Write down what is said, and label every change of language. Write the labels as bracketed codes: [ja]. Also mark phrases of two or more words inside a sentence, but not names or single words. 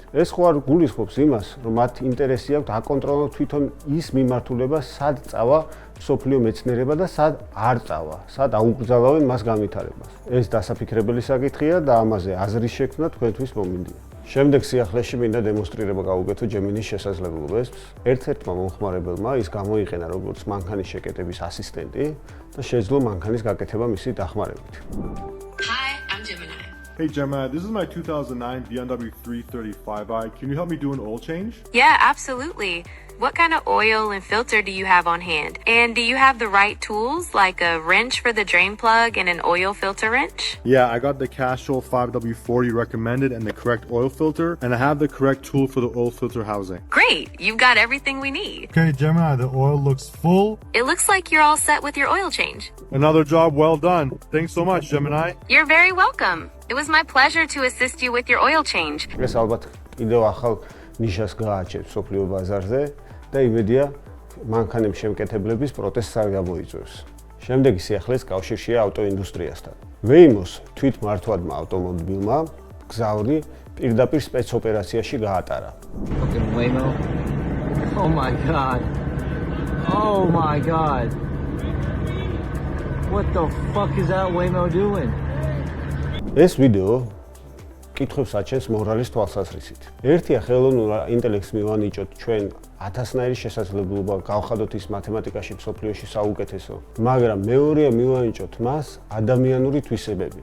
[ka] ეს ხო არ გულისხმობს იმას, რომ მათ ინტერესი აქვთ აკონტროლოს თვითონ ის მიმართულება, სად წავა მსოფლიო მეცნიერება და სად არ წავა, სად აუკრძალავენ მას განვითარებას. ეს დასაფიქრებელი საკითხია და ამაზე აზრის შექმნა თქვენთვის მომინდია. შემდეგ სიახლეში მინდა დემონსტრირება გავუკეთო ჯემინის შესაძლებლობებს. ერთ-ერთმა მომხმარებელმა ის გამოიყენა როგორც მანქანის შეკეტების ასისტენტი და შეძლო მანქანის გაკეთება მისი დახმარებით. [en] Hi, I'm Gemini. Hey Gemini, this is my 2009 BMW 335i. Can you help me do an oil change? Yeah, absolutely. What kind of oil and filter do you have on hand? And do you have the right tools, like a wrench for the drain plug and an oil filter wrench? Yeah, I got the Castrol 5W40 recommended and the correct oil filter, and I have the correct tool for the oil filter housing. Great, you've got everything we need. Okay, Gemini, the oil looks full. It looks like you're all set with your oil change. Another job well done. Thanks so much, Gemini. You're very welcome. It was my pleasure to assist you with your oil change. [ka] ეს ალბათ კიდევ ახალ ნიშას გააჩენს სოფლიო ბაზარზე და იმედია მანქანების შემკეთებლების პროტესტს არ გამოიწვევს. შემდეგი სიახლეს კავშირშია ავტოინდუსტრიასთან. Waymo-ს თვითმართვადმა ავტომობილმა გზავრი პირდაპირ სპეცოპერაციაში გაატარა. [en] Fucking Waymo. Oh my god. Oh my god. What the fuck is that Waymo doing? [ka] ეს ვიდეო კითხვებს აჩენს მორალის თვალსაზრისით. ერთია ხელოვნურ ინტელექტს მივანიჭოთ ჩვენ 1000-ნაირი შესაძლებლობა გავხადოთ ის მათემატიკაში მსოფლიოში საუკეთესო, მაგრამ მეორეა მივანიჭოთ მას ადამიანური თვისებები.